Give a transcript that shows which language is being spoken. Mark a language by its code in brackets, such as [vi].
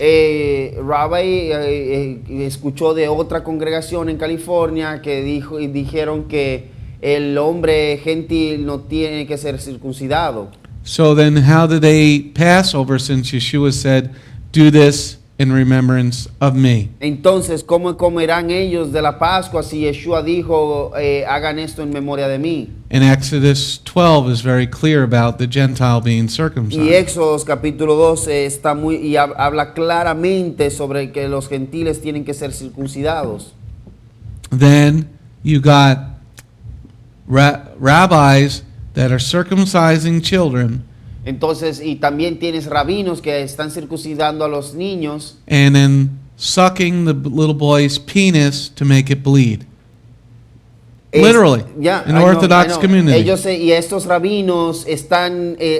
[es] Rabbi escuchó de otra congregación en California que dijeron que el hombre gentil no tiene que ser circuncidado. [en] So then how do they pass over since Yeshua said, do this in remembrance of me? [es] Entonces, ¿cómo comerán ellos de la Pascua si Yeshua dijo, hagan esto en memoria de mí? [en] And Exodus 12 is very clear about the Gentile being [es] Y [en] circumcised. [es] Éxodo capítulo 12 habla claramente sobre que los gentiles tienen que ser circuncidados. [en] Then you got rabbis that are circumcising children [es] Entonces, y también tienes rabinos que están circuncidando a los niños [en] and then sucking the little boy's penis to make it bleed. Literally, Yeah, in I know, Orthodox I know. community. [es] Ellos y estos rabinos están